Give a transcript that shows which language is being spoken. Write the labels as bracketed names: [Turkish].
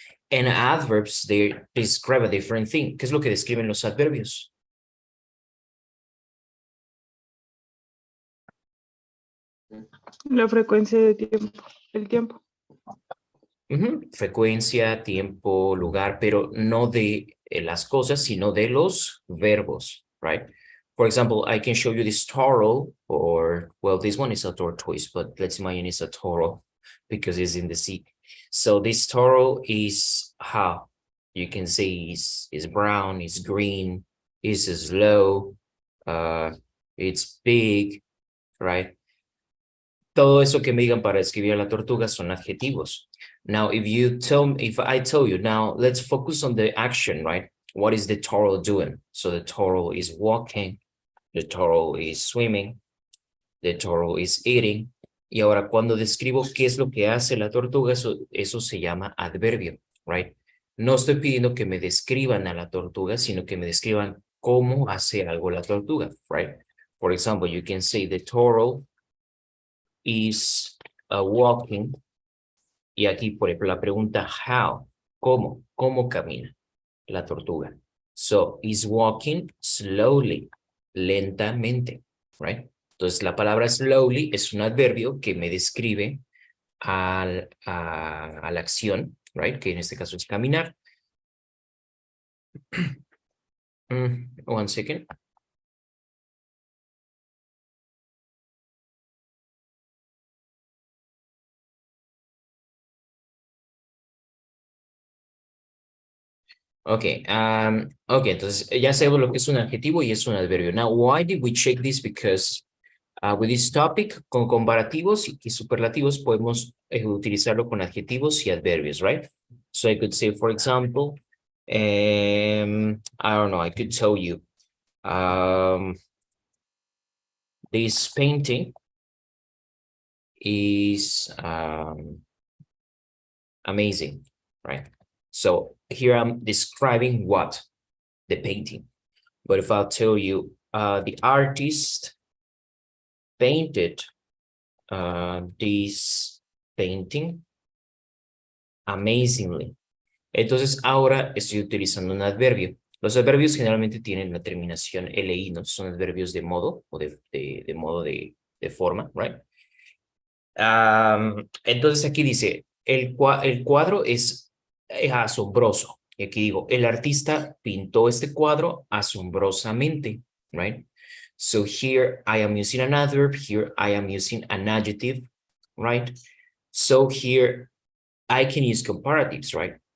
[English] And adverbs, they describe a different thing. [Spanish] ¿Qué es lo que describen los adverbios? La frecuencia de tiempo, el tiempo. Frecuencia, tiempo, lugar, pero no de las cosas, sino de los verbos, right? [English] For example, I can show you this toro, or, well, this one is a tortoise, but let's imagine it's a toro because it's in the sea. So this toro is how you can say is brown, is green, is slow, it's big, right? [Spanish] Todo eso que me digan para describir a la tortuga son adjetivos. [English] Now, if I tell you, now let's focus on the action, right? What is the toro doing? So the toro is walking, the toro is swimming, the toro is eating. [Spanish] Y ahora cuando describo qué es lo que hace la tortuga, eso se llama adverbio, [English] right? [Spanish] No estoy pidiendo que me describan a la tortuga, sino que me describan cómo hace algo la tortuga, [English] right? For example, you can say the toro is walking. [Spanish] Y aquí, por ejemplo, la pregunta how, ¿cómo camina la tortuga? [English] So, is walking slowly, lentamente, right? [Spanish] Entonces, la palabra slowly es un adverbio que me describe a la acción, [English] right? [Spanish] Que en este caso es caminar. [English] One second. [Spanish] Okay, okay, entonces ya sabemos lo que es un adjetivo y es un adverbio. [English] Now, why did we check this? Because with this topic, [Spanish] con comparativos y superlativos, podemos utilizarlo con adjetivos y adverbios, [English] right? So I could say, for example, I don't know, I could tell you, this painting is amazing, right? So here I'm describing what? The painting. But if I'll tell you, the artist painted this painting amazingly. [Spanish] Entonces ahora estoy utilizando un adverbio. Los adverbios generalmente tienen la terminación LI, ¿no? Son adverbios de modo o de modo de forma, [English] right? [Spanish] Entonces aquí dice, el cuadro es asombroso. Y aquí digo, el artista pintó este cuadro asombrosamente, [English] right? So here I am using an adverb, here I am using an adjective, right? So here I can use comparatives, right?